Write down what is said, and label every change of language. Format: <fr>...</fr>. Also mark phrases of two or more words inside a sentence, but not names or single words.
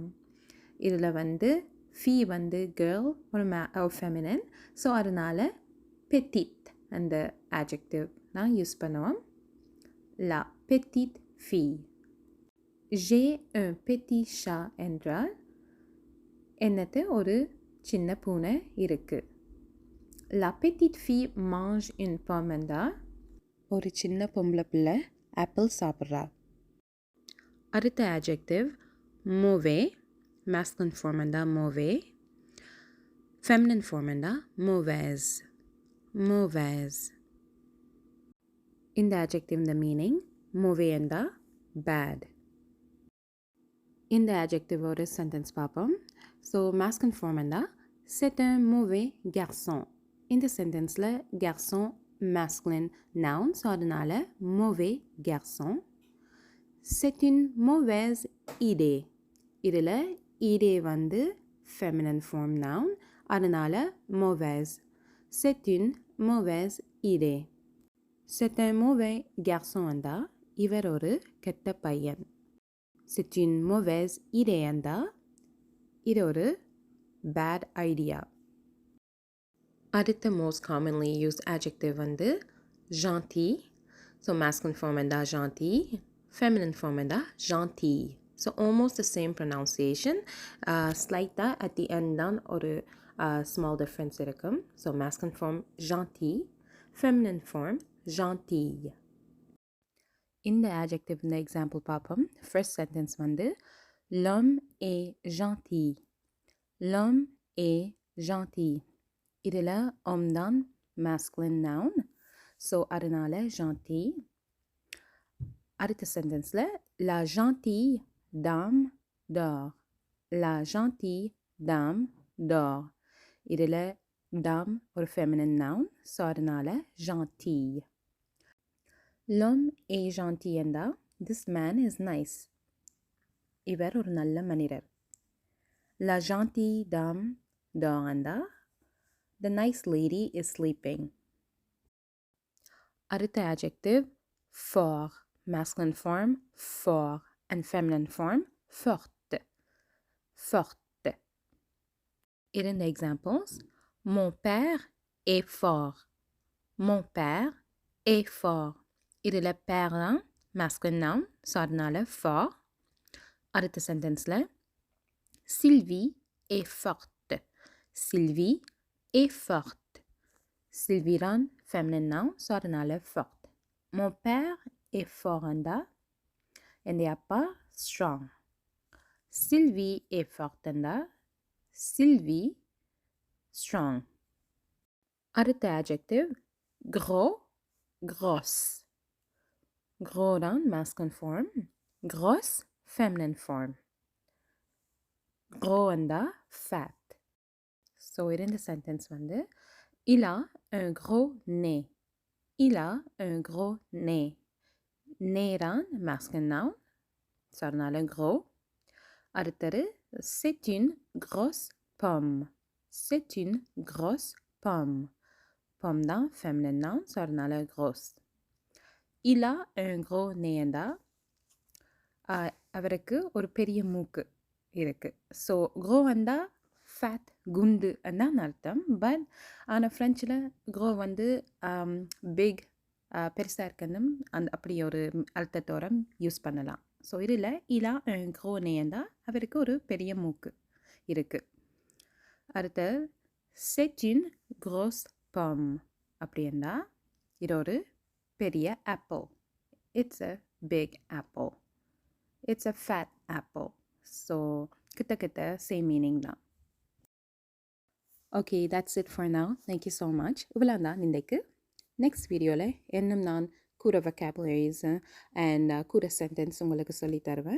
<ta>இதில் வந்து fille வந்து girl ஒரு feminine, ஸோ அதனால் petite அந்த adjective நான் யூஸ் பண்ணுவோம்.</ta> <fr>la petite fille. j'ai un petit chat</fr> <ta>என்றால் என்னது ஒரு சின்ன பூனை இருக்குது.</ta> <fr>la petite fille mange une pomme</fr> <ta>என்றால் ஒரு சின்ன பொம்பளை பிள்ளை ஆப்பிள் சாப்பிட்றா. அடுத்த adjective mauvais.</ta> <en>masculine form</en> <ta>இருந்தால் mauvais,</ta> <en>feminine form</en> <ta>இருந்தால் mauvaise.</ta> <fr>mauvaise.</fr> <en>இந்த adjective the meaning mauvais and bad.</en> <ta>இந்த adjective ஒரு sentence பார்ப்போம்.</ta> <en>So masculine form and</en> <fr>c'est un mauvais garçon.</fr> <ta>இந்த sentenceல garçon masculine noun, so அதனால</ta> <fr>mauvais garçon. C'est une mauvaise idée.</fr> <ta>இதில் idée வந்து</ta> <en>feminine form noun,</en> <ta>அதனால mauvaise.</ta> <fr>C'est une mauvaise idée. C'est un mauvais garçon and</fr> <ta>இவர் ஒரு கெட்ட பையன்.</ta> <fr>C'est une mauvaise idée and</fr> <ta>இது ஒரு</ta> <en>bad idea.</en> <ta>அடுத்த</ta> <en>most commonly used adjective</en> <ta>வந்து gentil.</ta> <en>So masculine form and gentil, feminine form and gentille. So almost the same pronunciation. Slight at the end down or small difference இருக்கும். So masculine form gentil, feminine form gentille.</en> <ta>இந்த adjective இந்த example பார்ப்போம்.</ta> <en>First sentence</en> <fr>வந்து l'homme est gentil. L'homme est gentil.</fr> <ta>இதில் homme தான்</ta> <en>masculine noun.</en> <ta>So அதனால gentil. அடுத்த sentenceல</ta> <fr>la gentille dame dort. La gentille dame dort.</fr> <ta>இதில் dame ஒரு</ta> <en>feminine noun. So அதனால gentille.</en> <fr>L'homme est gentil</fr> <en>and this man is nice.</en> <ta>இவர் ஒரு நல்ல மனிதர்.</ta> <fr>La gentille dame dort</fr> <en>and the nice lady is sleeping.</en> <ta>அடுத்த adjective fort.</ta> <en>Masculine form fort and feminine form forte.</en> <ta>Forte. இரண்டு examples.</ta> <fr>Mon père est fort. Mon père est fort.</fr> <ta>இதில் père தான்</ta> <en>masculine noun,</en> <ta>so அதனால fort. அடுத்த sentenceல</ta> <fr>Sylvie est forte. Sylvie est forte.</fr> <ta>Sylvie தான்</ta> <en>feminine noun,</en> <ta>so அதனால forte.</ta> <fr>Mon père est fort and அப்பா strong. Sylvie est forte and Sylvie strong.</fr> <ta>அடுத்த adjective</ta> <fr>gros, grosse.</fr> <en>Gros தான் masculine form, grosse feminine form. Gros and fat. So</en> <fr>இரண்டு sentence வந்து il a un gros nez. Il a un gros nez. Nez தான்</fr> <en>masculine noun,</en> <fr>so அதனால gros. அடுத்தது c'est une grosse pomme. C'est une grosse pomme. Pomme தான்</fr> <en>feminine noun,</en> <fr>so அதனால grosse. Il a un gros nez and</fr> <ta>அவருக்கு ஒரு பெரிய மூக்கு இருக்கு. ஸோ க்ரோ வந்தா ஃபேட் குண்டு தான் அர்த்தம். பட் ஆனால் ஃப்ரெஞ்சில் க்ரோ வந்து பிக் பெருசாக இருக்குன்னு அப்படி ஒரு அர்த்தத்தோட யூஸ் பண்ணலாம். ஸோ இதில் இலா க்ரோ நேயந்தா அவருக்கு ஒரு பெரிய மூக்கு இருக்குது. அடுத்த</ta> <fr>c'est une grosse pomme</fr> <ta>அப்படின்னா இது ஒரு பெரிய ஆப்பிள்.</ta> <en>It's a big apple. It's a fat apple. So கிட்ட same meaning தான். Okay, that's it for now. Thank you so much.</en> <ta>இவ்வளோ தான் இன்றைக்கு.</ta> <en>next videoவில்</en> <ta>இன்னும் நான் கூட</ta> <en>vocabularies and</en> <ta>கூட sentence உங்களுக்கு சொல்லி தருவேன்.</ta>